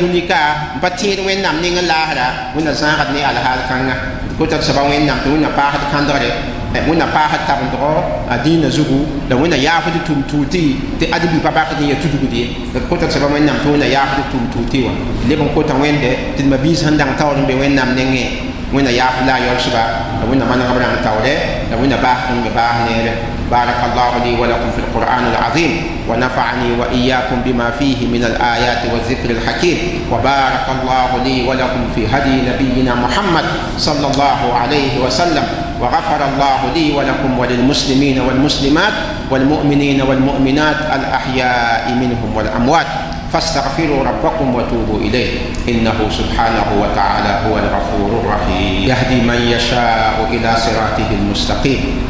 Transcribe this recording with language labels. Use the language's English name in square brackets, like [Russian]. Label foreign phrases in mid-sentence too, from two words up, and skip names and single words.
[Mossi] dũnika n pa tẽed wẽnnaam ning n laasra wẽnna zãagd ne alhaal kãngã kota tɩ soaba wẽnnaam tɩ wẽnna paasd kãndgre wẽnna paasd tabendgɔ a dĩinã zugu la wẽnna yaafd tʋm tuuti tɩ ãdem-bi pa bakd n ya tudgd ye la kota tɩ soaba wẽnnaam tɩ wẽnna yaafd tʋm tuuti wã leb n kota wẽnde tɩ d ma-biis sẽn dãng taoor n be wẽnnaam nengẽ wẽnna yaafd la a yolsba la wẽnna manegb rãng taoore la wẽnna baasd n be baas neere [Arabic] بارك الله لي ولكم في القرآن العظيم ونفعني وإياكم بما فيه من الآيات والذكر الحكيم وبارك الله لي ولكم في هدي نبينا محمد صلى الله عليه وسلم وغفر الله لي ولكم وللمسلمين والمسلمات والمؤمنين والمؤمنات الأحياء منهم والأموات فاستغفروا ربكم وتوبوا إليه إنه سبحانه وتعالى هو الغفور الرحيم يهدي من يشاء إلى صراطه المستقيم